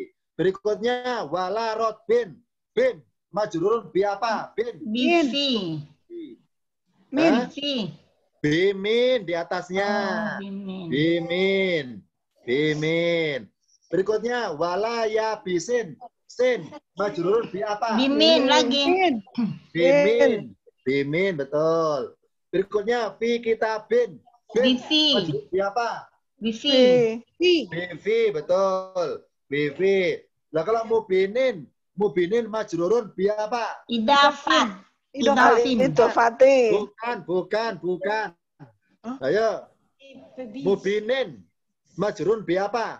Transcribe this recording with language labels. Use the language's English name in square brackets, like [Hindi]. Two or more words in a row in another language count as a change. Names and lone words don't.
[Arabic] Berikutnya. ولا رطب. Bin. مجرور ب [Indonesian] apa? Bin. Bifi. Bimin di atasnya. Bimin. Berikutnya [Arabic] ولا يابس. [Indonesian] Sin. [Arabic] مجرور ب [Indonesian] apa? Bimin lagi. Bimin, betul. Berikutnya [Arabic] في كتاب. [Indonesian] Bifi. Bi apa? Bifi. Betul. Bifi. Lah kalau [Arabic] مبين مجرور ب [Indonesian] apa? Idafat. Idofati. Bukan. Ayo. [Arabic] مبين مجرور ب [Indonesian] apa?